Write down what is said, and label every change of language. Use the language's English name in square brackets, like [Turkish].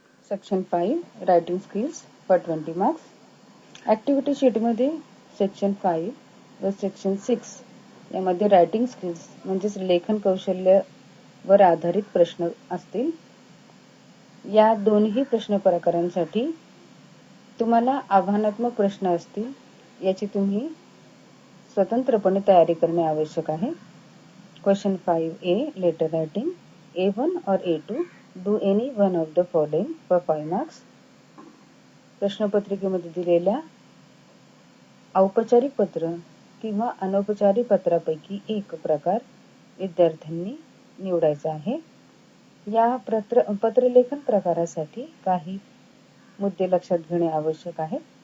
[English] Section 5 writing skills for 20 marks. [Marathi] Activity sheet मध्ये section 5 व section 6 यामध्ये रायटिंग स्किल्स म्हणजेच लेखन कौशल्य वर आधारित प्रश्न असतील. या दोन्ही प्रश्न प्रकारांसाठी तुम्हाला आव्हानात्मक प्रश्न असतील, याची तुम्ही स्वतंत्रपणे तयारी करणे आवश्यक आहे. [English] Question 5A letter writing A1 or A2 do any one of the following for 5 marks. [Marathi] प्रश्नपत्रिकेमध्ये दिलेल्या औपचारिक पत्र किंवा अनौपचारिक पत्रापैकी एक प्रकार विद्यार्थ्यांनी निवडायचा आहे. या पत्रलेखन प्रकारासाठी काही मुद्दे लक्षात घेणे आवश्यक आहे.